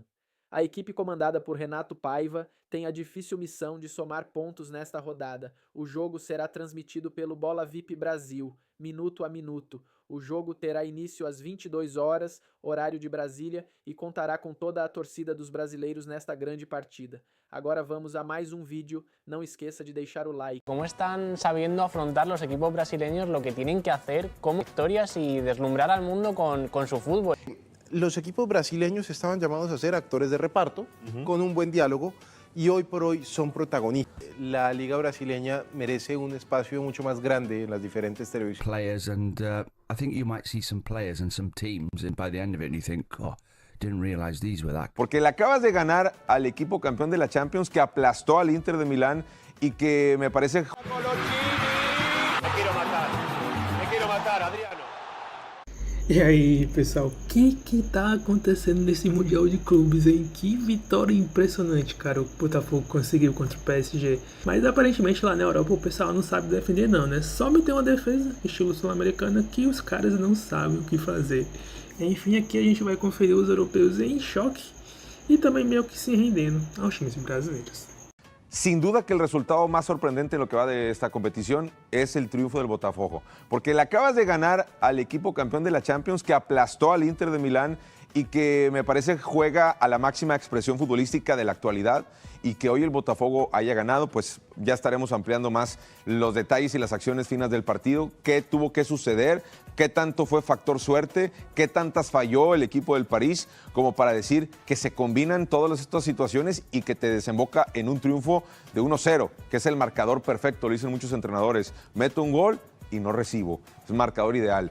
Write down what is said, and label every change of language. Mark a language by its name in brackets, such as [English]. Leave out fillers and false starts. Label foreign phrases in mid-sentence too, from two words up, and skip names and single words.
[Portuguese] A equipe comandada por Renato Paiva tem a difícil missão de somar pontos nesta rodada. O jogo será transmitido pelo Bola VIP Brasil, minuto a minuto. O jogo terá início às 22 horas, horário de Brasília, e contará com toda a torcida dos brasileiros nesta grande partida. Agora vamos a mais um vídeo, não esqueça de deixar o like. [Spanish] ¿Cómo están sabiendo afrontar los equipos brasileños lo que tienen que hacer como victorias y deslumbrar al mundo con su fútbol? Los equipos brasileños estaban llamados a ser actores de reparto, con un buen diálogo, y hoy por hoy son protagonistas. La liga brasileña merece un espacio mucho más grande en las diferentes televisiones. [English] Players, and I think you might see some players and some teams, and by the end of it, and you think, oh, didn't realize these were that. [Spanish] Porque le acabas de ganar al equipo campeón de la Champions, que aplastó al Inter de Milán y que me parece... Me quiero matar, Adriano. [Portuguese] E aí, pessoal, o que tá acontecendo nesse Mundial de Clubes, hein? Que vitória impressionante, cara, o Botafogo conseguiu contra o PSG. Mas aparentemente lá na Europa o pessoal não sabe defender não, né? Só meter uma defesa estilo sul-americana que os caras não sabem o que fazer. Enfim, aqui a gente vai conferir os europeus em choque e também meio que se rendendo aos times brasileiros. [Spanish] Sin duda que el resultado más sorprendente en lo que va de esta competición es el triunfo del Botafogo, porque le acabas de ganar al equipo campeón de la Champions, que aplastó al Inter de Milán y que me parece juega a la máxima expresión futbolística de la actualidad, y que hoy el Botafogo haya ganado, pues ya estaremos ampliando más los detalles y las acciones finas del partido, qué tuvo que suceder, qué tanto fue factor suerte, qué tantas falló el equipo del París, como para decir que se combinan todas estas situaciones y que te desemboca en un triunfo de 1-0, que es el marcador perfecto, lo dicen muchos entrenadores, meto un gol y no recibo, es marcador ideal.